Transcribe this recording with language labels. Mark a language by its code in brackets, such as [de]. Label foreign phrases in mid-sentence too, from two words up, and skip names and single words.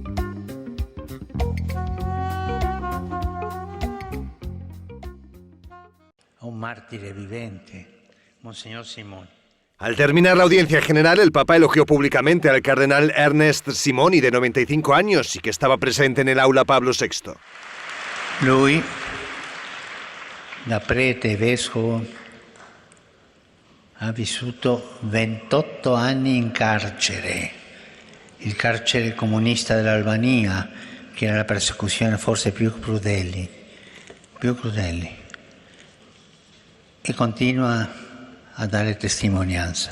[es] A un mártir vivente, Monseñor Simón. Al terminar la audiencia general, el Papa elogió públicamente al cardenal Ernest Simoni, de 95 años, y que estaba presente en el aula Pablo VI. [it] Lui, da prete vescovo, ha vissuto 28 anni in carcere, il carcere comunista dell'Albania, che era la persecuzione forse più crudeli, e continua a dare testimonianza.